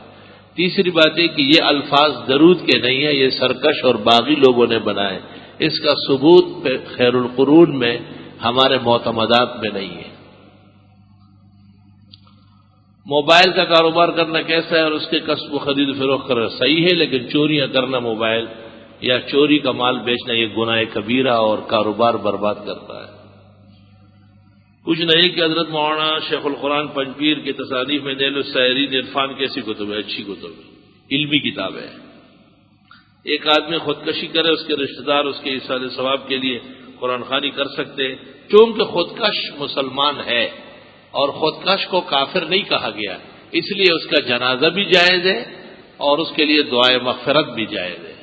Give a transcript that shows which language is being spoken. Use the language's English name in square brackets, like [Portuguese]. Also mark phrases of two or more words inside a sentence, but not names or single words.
[Urdu] تیسری بات یہ کہ یہ الفاظ درود کے نہیں ہیں، یہ سرکش اور باغی لوگوں نے بنائے، اس کا ثبوت خیر القرون میں ہمارے معتمدات میں نہیں ہے۔ موبائل کا کاروبار کرنا کیسا ہے اور اس کے کسب و خرید و فروخت کرنا صحیح ہے، لیکن چوریاں کرنا موبائل یا چوری کا مال بیچنا یہ گناہ کبیرہ اور کاروبار برباد کرتا ہے۔ کچھ نہیں کہ حضرت مولانا شیخ القرآن پنجپیر کی تصانیف میں نیل السائرین عرفان کیسی کتب ہے؟ اچھی کتب ہے، علمی کتاب ہے۔ ایک آدمی خودکشی کرے، اس کے رشتہ دار اس کے ایصال ثواب کے لیے قرآن خوانی کر سکتے، چونکہ خودکش مسلمان ہے اور خودکش کو کافر نہیں کہا گیا، اس لیے اس کا جنازہ بھی جائز ہے اور اس کے لیے دعائے مغفرت بھی جائز ہے۔